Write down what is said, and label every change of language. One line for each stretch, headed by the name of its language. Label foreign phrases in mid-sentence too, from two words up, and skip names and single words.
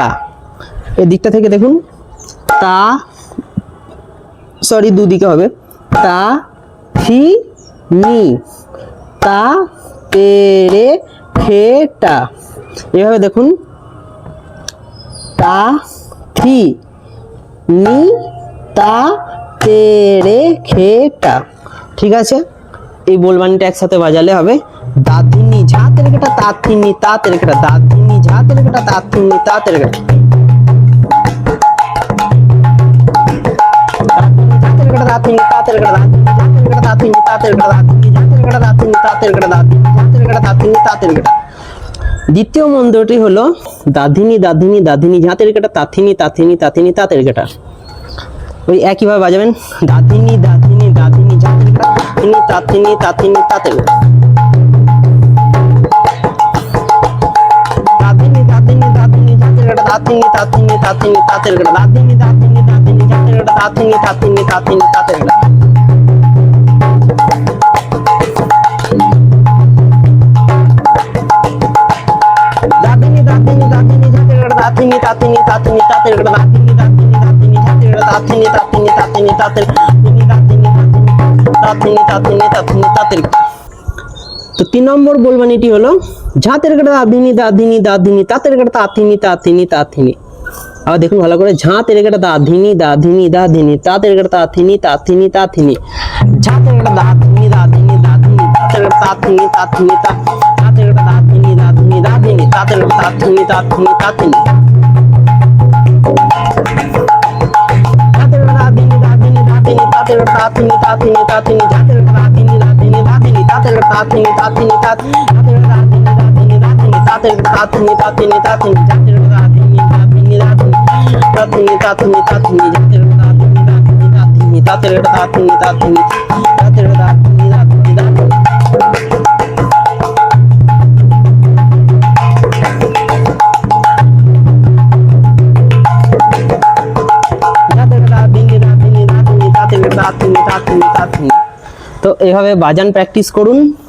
Bangla: এদিকটা থেকে দেখুন, তা দুদিকে হবে, তা থি নি তা তেরে খেটা। এভাবে দেখুন, তা থি নি তা তেরে খেটা, ঠিক আছে? এই বলবাণীটা একসাথে বাজালে হবে দাধিনী ঝাঁতে রেখেটা তাথিনী তাতে রেখেটা, দাধিনী ঝাঁতে রেখেটা তাথিনী তাতে রেখেটা, দাধিনী তাতে রেখেটা, দাধিনী তাতে রেখেটা, দাধিনী ঝাঁতে রেখেটা দাথিনী তাতে রেখেটা, দাধিনী ঝাঁতে রেখেটা দাথিনী তাতে রেখেটা। দ্বিতীয় মন্ত্রটি হলো দাধিনী দাধিনী দাধিনী ঝাঁতে রেখেটা তাথিনী তাথিনী তাথিনী তাতে রেখেটা। ওই একইভাবে বাজাবেন, দাধিনী দাধিনী দাধিনী ঝাঁতে রেখেটা তাথিনী তাথিনী তাথিনী তাতে রেখেটা, দাধিনী দাধিনী দাধিনী ঝাঁতে রেখেটা তাথিনী তাথিনী তাথিনী তাতে রেখেটা, দাধিনী দাধিনী দাধিনী ঝাঁতে রেখেটা তাথিনী তাথিনী তাথিনী তাতে রেখেটা। দাধিনী দাধিনী দাধিনী ঝাঁতে রেখেটা তাথিনী তাথিনী তাথিনী তাতে রেখেটা, দাধিনী দাধিনী দাধিনী ঝাঁতে রেখেটা তাথিনী তাথিনী তাথিনী তাতে রেখেটা, দাধিনী দাধিনী তাথিনী তাথিনী তাথিনী তাতে রেখেটা। তো 3 নম্বর বলবাণীটি হলো ঝাঁতে রেখেটা দাধিনী দাধিনী দাধিনী তাতে রেখেটা তাথিনী তাথিনী তাথিনী। আবার দেখুন ভালো করে, ঝাঁতে রেখেটা দাধিনী দাধিনী দাধিনী তাতে রেখেটা তাথিনী তাথিনী তাথিনী, ঝাঁতে রেখেটা দাধিনী দাধিনী দাধিনী তাতে রেখেটা তাথিনী তাথিনী তাতে রেখেটা দাধিনী দাধিনী দাধিনী তাতে রেখেটা তাথিনী তাথিনী তাথিনী, ঝাঁতে রেখেটা দাধিনী দাধিনী দাধিনী তাতে রেখেটা তাথিনী তাথিনী তাথিনী, ঝাঁতে রেখেটা দাধিনী দাধিনী দাধিনী তাতে রেখেটা তাথিনী তাথিনী তাথিনী, ঝাঁতে রেখেটা দাধিনী দাধিনী দাধিনী তাতে রেখেটা তাথিনী তাথিনী তাথিনী, ঝাঁতে রেখেটা দাধিনী দাধিনী দাধিনী তাথিনী তাথিনী তাথিনী, ঝাঁতে রেখেটা দাধিনী দাধিনী দাধিনী তাতে রেখেটা তাথিনী তাথিনী, ঝাঁতে রেখেটা দাধিনী দাধিনী দাধিনী। তো এইভাবে বাজান প্র্যাকটিস করুন।